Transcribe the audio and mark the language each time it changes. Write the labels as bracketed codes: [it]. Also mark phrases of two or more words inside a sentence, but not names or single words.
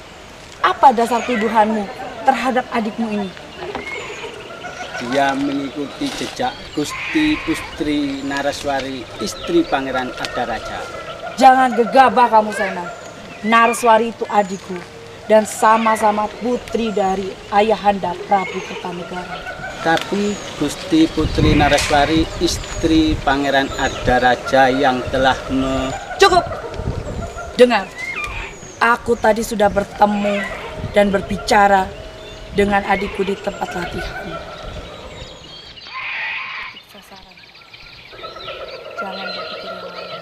[id] Apa dasar tuduhanmu terhadap adikmu ini? Dia mengikuti jejak Gusti Putri Nareswari, istri Pangeran Ardaraja. Jangan gegabah kamu, Sena. Nareswari itu adikku dan sama-sama putri dari Ayahanda Prabu Kertanegara. Tapi Gusti Putri Nareswari, istri Pangeran Ardaraja yang telah Cukup! Dengar, aku tadi sudah bertemu dan berbicara dengan adikku di tempat latihan. Sasaran. Jangan berpikir yang lain.